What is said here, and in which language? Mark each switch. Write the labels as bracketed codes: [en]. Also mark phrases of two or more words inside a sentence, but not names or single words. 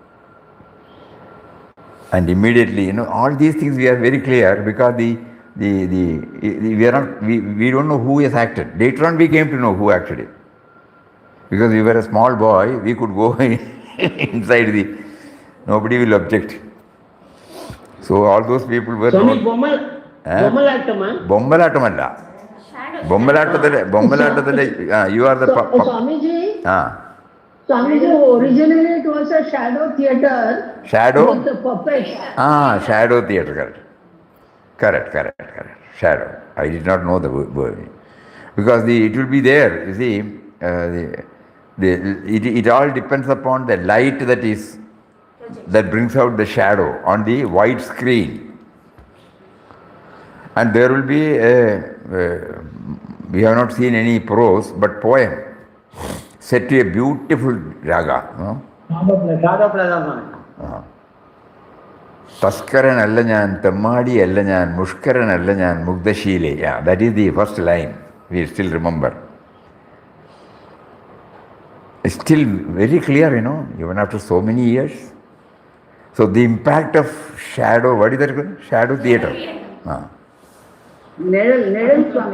[en] And immediately, all these things we are very clear because we don't know who has acted. Later on we came to know who acted it. Because we were a small boy, we could go inside nobody will object. So all those people were Swami, not... Bommalatama? Bommalattamalla. Bommalattamalla, you are the... Swamiji, originally it was a shadow theatre. Shadow? With the puppets. Shadow theatre, correct. Shadow. I did not know the word. Because it will be there, you see, it all depends upon the light that brings out the shadow on the white screen. And there will be we have not seen any prose, but poem set to a beautiful raga. [ml] തസ്കരൻ അല്ല ഞാൻ, തമ്മടി അല്ല ഞാൻ, മുഷ്കരൻ അല്ല ഞാൻ, മുഗ്ദശിലേ. [en] Yeah, that is the first line. We still remember. It's still very clear, even after so many years. So the impact of shadow, what is that? Shadow theatre. Nedal Swami.